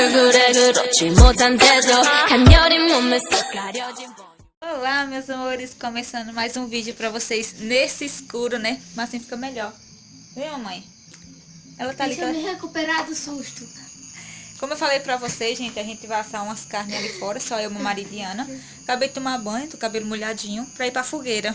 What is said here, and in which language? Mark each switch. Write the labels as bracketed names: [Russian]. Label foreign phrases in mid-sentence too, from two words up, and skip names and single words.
[Korean] 얼굴에 그렇지 못한 태도 한여린 몸에 쏙 가려진 [Portuguese] Olá, meus amores, começando mais um vídeo pra vocês nesse escuro, né? Mas assim fica melhor. Vem, mamãe. Ela tá ali. Deixa eu me recuperar do susto. Como eu falei pra vocês, gente, a gente vai assar umas carnes ali fora, só eu, meu marido e Ana. Acabei de tomar banho, tô com o cabelo molhadinho, pra ir pra fogueira.